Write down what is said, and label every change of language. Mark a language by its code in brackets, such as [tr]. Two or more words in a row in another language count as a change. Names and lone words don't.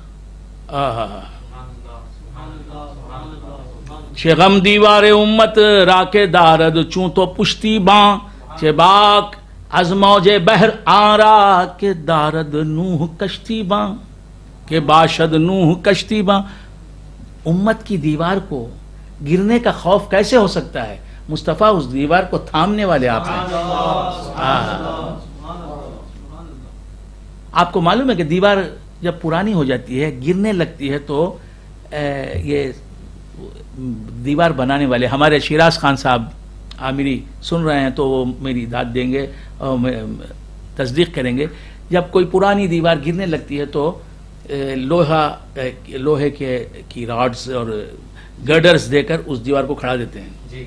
[fa] چه غم دیوار امت را کہ دارد چون تو پشتی بان، چه باک از موج بحران را کہ دارد نوح کشتی بان، کہ باشد نوح کشتی بان۔ [ur] امت کی دیوار کو گرنے کا خوف کیسے ہو سکتا ہے؟ مصطفیٰ اس دیوار کو تھامنے والے آپ ہیں۔ آپ کو معلوم ہے کہ دیوار جب پرانی ہو جاتی ہے گرنے لگتی ہے تو یہ دیوار بنانے والے ہمارے شیراز خان صاحب عامری سن رہے ہیں تو وہ میری داد دیں گے اور تصدیق کریں گے، جب کوئی پرانی دیوار گرنے لگتی ہے تو لوہے کی راڈز اور گرڈرز دے کر اس دیوار کو کھڑا دیتے ہیں۔